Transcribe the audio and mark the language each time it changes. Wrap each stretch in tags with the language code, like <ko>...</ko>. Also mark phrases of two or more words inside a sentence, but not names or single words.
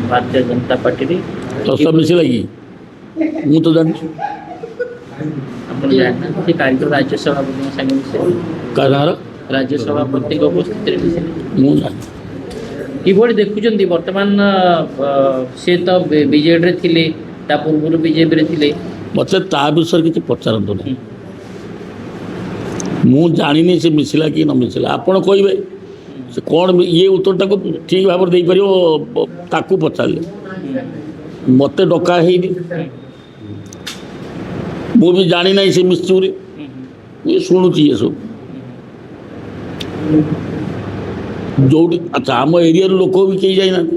<or>भारतीय जनता पार्टी ଦସ ମିଶିଲା କି ମୁ ତ ଜାଣି ଆପଣ ଜାଣିନାହାନ୍ତି କାଲି ତ ରାଜ୍ୟ ସଭାପତିଙ୍କ ସାଙ୍ଗେ ମିଶିଲେ କାହାର ରାଜ୍ୟ ସଭାପତିଙ୍କ ଉପସ୍ଥିତିରେ ମିଶିଲେ ମୁଁ ଜାଣି କିଭଳି ଦେଖୁଛନ୍ତି ବର୍ତ୍ତମାନ ସେ ତ ବିଜେଡିରେ ଥିଲେ ତା ପୂର୍ବରୁ ବିଜେପିରେ ଥିଲେ ମୋତେ ତା ବିଷୟରେ କିଛି ପଚାରନ୍ତୁ ନାହିଁ ମୁଁ ଜାଣିନି ସେ ମିଶିଲା କି ନ ମିଶିଲା ଆପଣ କହିବେ ସେ କ'ଣ ଇଏ ଉତ୍ତରଟାକୁ ଠିକ୍ ଭାବରେ ଦେଇପାରିବ ତାକୁ ପଚାରିଲେ ମୋତେ ଡକା ହେଇନି ମୁଁ ବି ଜାଣି ନାହିଁ ସେ ମିଶିଛି ବୋଲି ମୁଁ ଶୁଣୁଛି ଏସବୁ ଯୋଉଠି ଆଚ୍ଛା ଆମ ଏରିଆର ଲୋକ ବି କେହି ଯାଇନାହାନ୍ତି</or>